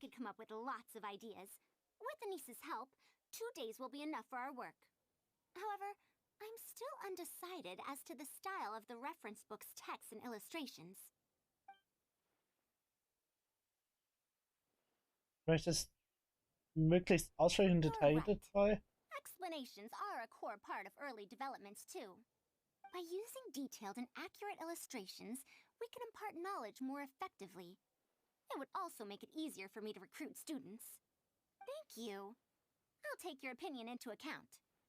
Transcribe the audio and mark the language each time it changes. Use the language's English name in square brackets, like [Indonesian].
[English] could come up with lots of ideas. With Anissa's help, 2 days will be enough for our work. However, I'm still undecided as to the style of the reference book's text and illustrations. [German] Du möchtest möglichst ausführlich und detailgetreu. [English] Explanations are a core part of early developments, too. By using detailed and accurate illustrations, we can impart knowledge more effectively. It would also make it easier for me to recruit students. Thank you. I'll take your opinion into account.